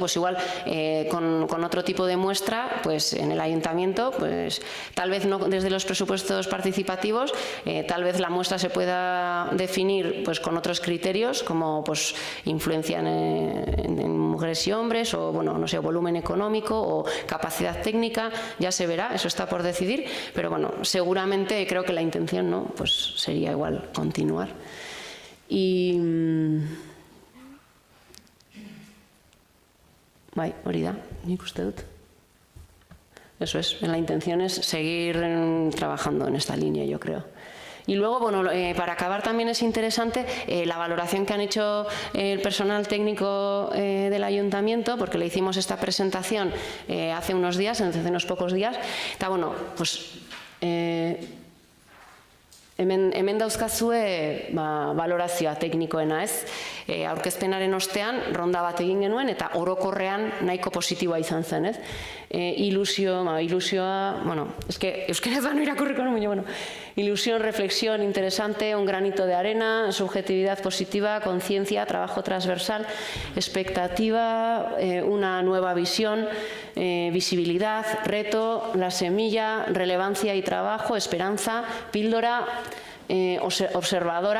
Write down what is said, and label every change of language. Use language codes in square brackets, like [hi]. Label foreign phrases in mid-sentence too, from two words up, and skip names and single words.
[es] pues igual con otro tipo de muestra, pues en el ayuntamiento, pues tal vez no desde los presupuestos participativos, tal vez la muestra se pueda definir pues con otros criterios, como pues influencia en mujeres y hombres, o volumen económico o capacidad técnica, ya se verá, eso está por decidir, pero seguramente creo que la intención pues sería igual continuar. [eu] Y hori da, nik uste dut. [es] Eso es, la intención es seguir trabajando en esta línea, yo creo. Y luego, para acabar también es interesante la valoración que han hecho el personal técnico del ayuntamiento, porque le hicimos esta presentación hace unos días, hace unos pocos días. [eu] Eta, hemen dauzkazue valorazioa teknikoena, aurkezpenaren ostean ronda bat egin genuen eta orokorrean nahiko positiboa izan zen, ilusioa, euskaraz bano irakurriko, [es] ilusión, reflexión interesante, un granito de arena, subjetividad positiva, conciencia, trabajo transversal, expectativa, una nueva visión, visibilidad, reto, la semilla, relevancia y trabajo, esperanza, píldora, observadora.